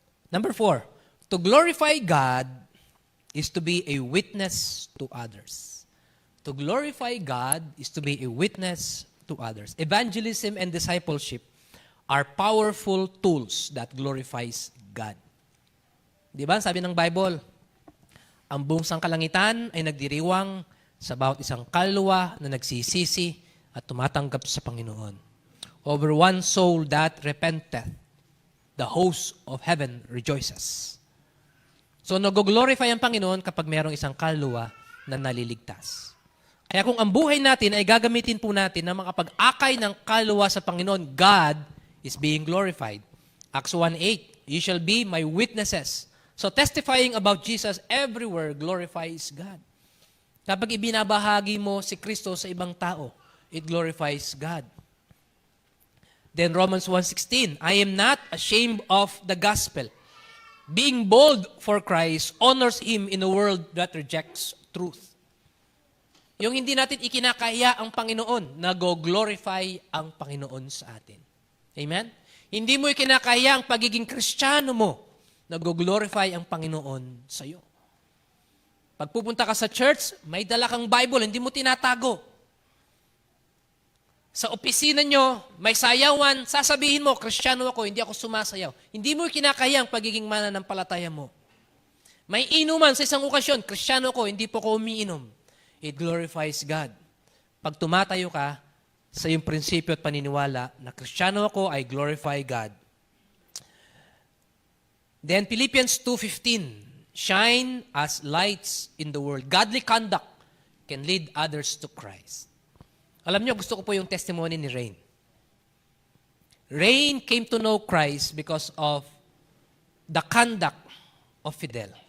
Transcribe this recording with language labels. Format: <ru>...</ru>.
<en>Number 4, to glorify God is to be a witness to others. To glorify God is to be a witness to others. Evangelism and discipleship are powerful tools that glorifies God.</en> <tl>Di ba? Sabi ng Bible, ang buong sangkalangitan ay nagdiriwang sa bawat isang kaluluwa na nagsisisi at tumatanggap sa Panginoon.</tl> <en>Over one soul that repenteth, the host of heaven rejoices.</en> <tl>So nag-glorify ang Panginoon kapag mayroong isang kaluluwa na naliligtas. Kaya kung ang buhay natin ay gagamitin po natin na makapag-akay ng kaluluwa sa Panginoon,</tl> <en>God is being glorified. Acts 1:8, you shall be my witnesses. So testifying about Jesus everywhere glorifies God.</en> <tl>Kapag ibinabahagi mo si Kristo sa ibang tao,</tl> <en>it glorifies God. Then Romans 1:16, I am not ashamed of the gospel. Being bold for Christ honors Him in a world that rejects truth.</en> <tl>Yung hindi natin ikinakaya ang Panginoon, nag-glorify ang Panginoon sa atin. Amen? Hindi mo ikinakaya ang pagiging Kristiyano mo, nag-glorify ang Panginoon sa iyo. Pag pupunta ka sa church, may dala kang Bible, hindi mo tinatago. Sa opisina nyo, may sayawan, sasabihin mo, Kristiyano ako, hindi ako sumasayaw. Hindi mo kinakaya ang pagiging mananampalataya mo. May inuman sa isang okasyon, Kristiyano ako, hindi po ako umiinom.</tl> <en>It glorifies God.</en> <tl>Pag tumatayo ka sa iyong prinsipyo at paniniwala na Kristiyano ako,</tl> <en>I glorify God. Then Philippians 2:15, shine as lights in the world. Godly conduct can lead others to Christ.</en> <tl>Alam niyo, gusto ko po yung testimony ni Rain.</tl> <en>Rain came to know Christ because of the conduct of Fidel.</en>